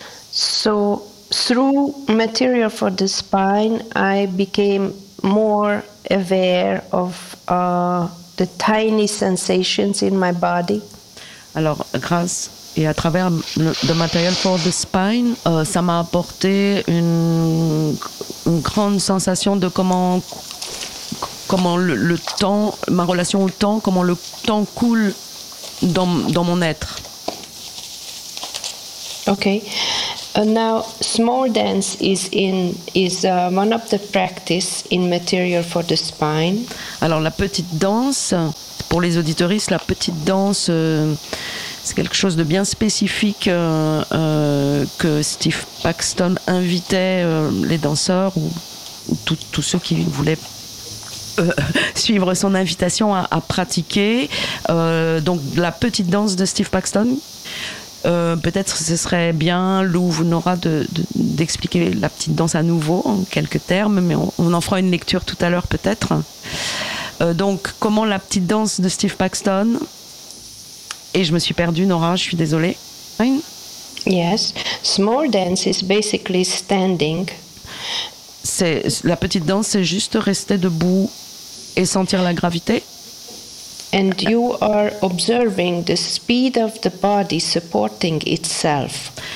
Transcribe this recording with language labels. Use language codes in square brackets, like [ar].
[en] So through material for the spine, I became more aware of the tiny sensations in my body. [fr] Alors, grâce et à travers le material for the spine, ça m'a apporté une grande sensation de comment le temps, ma relation au temps, comment le temps coule dans mon être. [en] Okay, now small dance is one of the practice in material for the spine. [fr] Alors la petite danse, pour les auditoristes, la petite danse, c'est quelque chose de bien spécifique que Steve Paxton invitait les danseurs ou tous ceux qui voulaient suivre son invitation à pratiquer. Donc la petite danse de Steve Paxton. Peut-être ce serait bien, Lou, Nora, d'expliquer la petite danse à nouveau, en quelques termes, mais on en fera une lecture tout à l'heure, peut-être. Donc, comment la petite danse de Steve Paxton... Et je me suis perdue, Nora, je suis désolée. [en] Yes, small dance is basically standing. [fr] La petite danse, c'est juste rester debout et sentir la gravité. [en] And you are observing the speed of the body supporting itself.